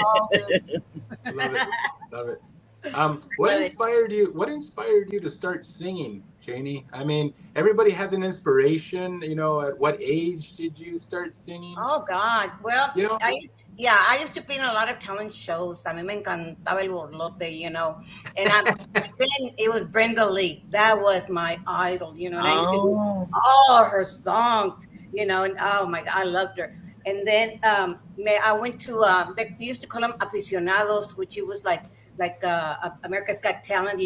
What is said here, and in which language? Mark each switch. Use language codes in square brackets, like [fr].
[en] all this. Love it. Love it. What Love it. inspired you? What inspired you to start singing, Janie? I mean, everybody has an inspiration. At what age did you start singing? Oh God. Well, You know, I used to be in a lot of talent shows. [es] A mí me encantaba el borlote. [en] And then it was Brenda Lee. That was my idol. And I used to do Oh, all her songs. And oh my God, I loved her. And then I went to they used to call them aficionados, which it was like America's Got Talent.